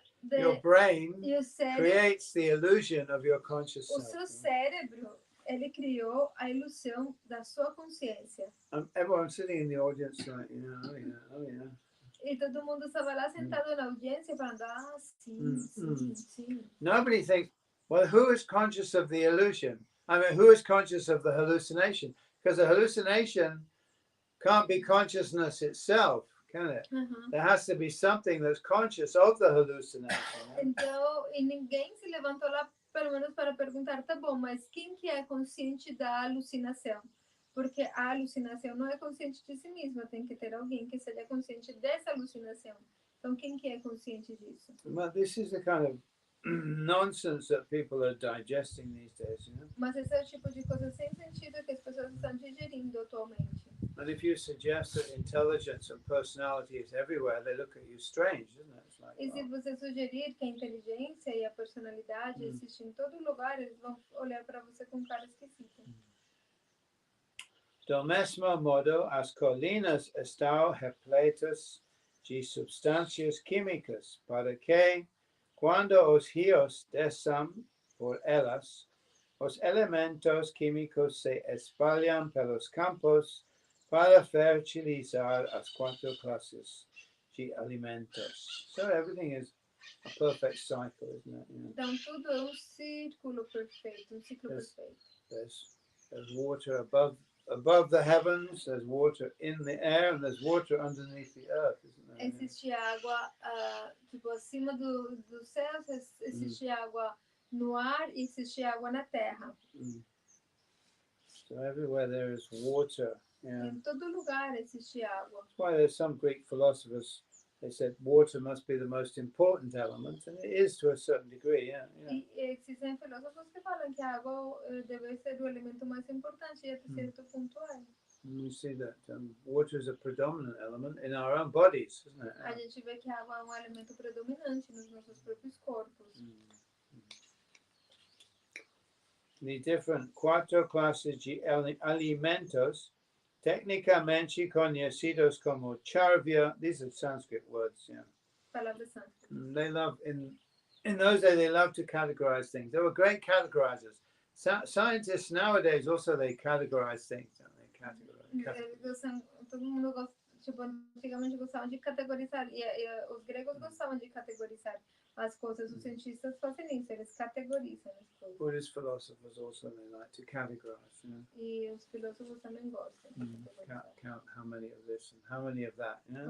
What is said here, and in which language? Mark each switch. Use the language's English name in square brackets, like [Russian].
[English] your brain creates the illusion of your conscious o self. [Portuguese] seu cérebro, ele criou a ilusão da sua consciência. [English] Everyone sitting in the audience like, yeah. [Portuguese] E todo mundo estava lá sentado na audiência falando, sim. [English] Nobody thinks, well, who is conscious of the illusion? I mean, who is conscious of the hallucination? Because the hallucination can't be consciousness itself, can it? There has to be something that's conscious of the hallucination. [Portuguese] Então, e ninguém se levantou lá, pelo menos para perguntar, tá bom, mas quem que é consciente da alucinação? Porque a alucinação não é consciente de si mesma, tem que ter alguém que seja consciente dessa alucinação. Então, quem que é consciente disso? [English] Well, this is the kind of nonsense that people are digesting these days, [Portuguese] Mas esse é o tipo de coisa sem sentido que as pessoas estão digerindo atualmente. [English] And if you suggest that intelligence and personality is everywhere, they look at you strange, isn't it? It's like, [Portuguese] e se você sugerir que a inteligência e a personalidade existem em todo lugar, eles vão olhar para você com cara esquisita. Do mesmo modo, as colinas estão repletas de substâncias químicas, para que, quando os rios desçam por elas, os elementos químicos se espalham pelos campos para fertilizar as 4 classes de alimentos. [English] So everything is a perfect cycle, isn't it? [Portuguese] Então tudo é um círculo perfeito, um ciclo perfeito. [English] There's water above the heavens, there's water in the air, and there's water underneath the earth, isn't there? [Portuguese] Existe água tipo acima do céu, existe água no ar e existe água na terra. [English] So everywhere there is water. Yeah. [Portuguese] Em todo lugar existe água. [English] That's why there's some Greek philosophers, they said water must be the most important element, and it is to a certain degree, yeah. [Portuguese] E existem filósofos que falam que a água deve ser o elemento mais importante e até certo ponto é. [English] We see that water is a predominant element in our own bodies, isn't it? [Portuguese] A gente vê que a água é um elemento predominante nos nossos próprios corpos. [English] The different 4 classes [Portuguese] de alimentos, tecnicamente conhecidos como [English] charvya, these are Sanskrit words, yeah. [Portuguese] Palavras sânscritas. [English] They love, in those days, they loved to categorize things. They were great categorizers. Scientists nowadays also, they categorize things, don't they? [Portuguese] Todo mundo gosta, tipo, antigamente gostavam de categorizar, e os gregos gostavam de categorizar as coisas, os cientistas fazem isso, eles categorizam as coisas. [English] Buddhist philosophers also, they like to categorize, you know? [Portuguese] E os filósofos também gostam de categorizar. [English] Count how many of this and how many of that, you know?